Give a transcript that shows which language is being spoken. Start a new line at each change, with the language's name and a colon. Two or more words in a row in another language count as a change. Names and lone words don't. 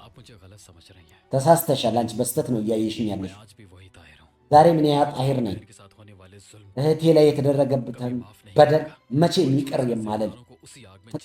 Hindi: मुझे गलत समझ रही हैं।
Amharic: ተሳስተሻል። አንቺ በስተት ነው እያየሽኝ
Hindi: मैं
Amharic: ያለሽ።
Hindi: आज भी वही ताहिर हूँ।
Amharic: ዛሬ ምን ያ ጣሂር ነኝ።
Hindi: बहन के साथ होने वाले जुल्म
Amharic: እህቴ ላይ የተደረገብትን በደል መቼም ይቅር የማልል
Hindi: को उसी आग में